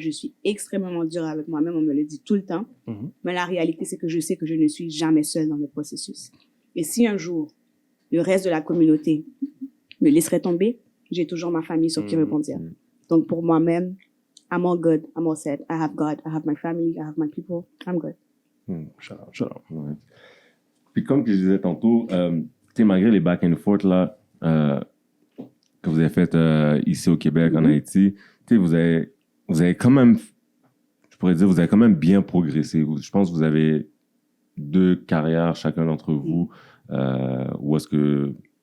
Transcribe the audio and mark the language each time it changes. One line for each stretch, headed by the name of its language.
French: Je suis extrêmement dure avec moi-même, on me le dit tout le temps. Mhm. Mais la réalité, c'est que je sais que je ne suis jamais seule dans le processus. Et si un jour, le reste de la communauté me laisserait tomber, j'ai toujours ma famille sur qui rebondir. Donc pour moi-même,
English: I'm all good, I'm all set. I have God, I have my family, I have my people, I'm good. Shout out.
French: Ouais. Puis comme que je disais tantôt, tu sais, malgré les
English: back and forth
French: là, que vous avez fait ici au Québec, en Haïti, tu sais, vous avez quand même, je pourrais dire, vous avez quand même bien progressé. Je pense que vous avez 2 carrières chacun d'entre vous, où est-ce que